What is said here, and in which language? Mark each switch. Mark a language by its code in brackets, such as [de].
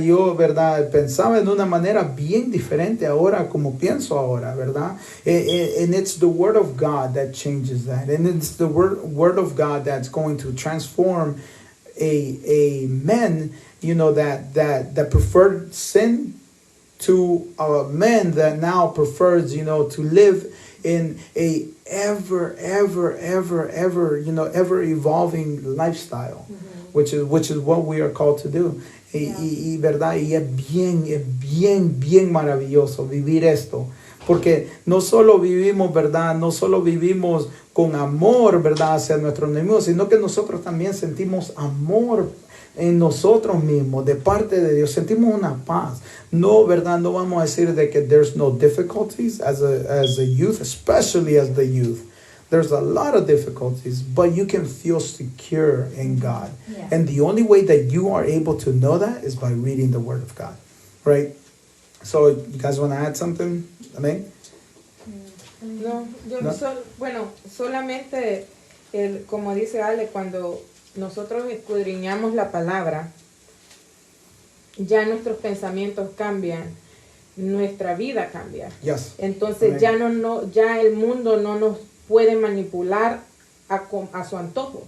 [es] Yo, ¿verdad?, pensaba en una manera bien diferente ahora como pienso ahora, ¿verdad? [en] And it's the Word of God that changes that. And it's the word of God that's going to transform a man, you know, that preferred sin to a man that now prefers, you know, to live in a ever evolving lifestyle, which is what we are called to do. [es] Y verdad, y es bien maravilloso vivir esto, porque no solo vivimos, verdad, no solo vivimos con amor, verdad, hacia nuestros enemigos, sino que nosotros también sentimos amor en nosotros mismos, de parte de Dios, sentimos una paz. No, ¿verdad? No vamos a decir de que [en] there's no difficulties as a youth, especially as the youth. There's a lot of difficulties, but you can feel secure in God. Yeah. And the only way that you are able to know that is by reading the Word of God, right? So, you guys want to add something? [es] Amén. No, solamente, como dice Ale, cuando nosotros escudriñamos la palabra, ya nuestros pensamientos cambian, nuestra vida cambia. [en] Yes. [es] Entonces ya el mundo no nos puede manipular a su antojo.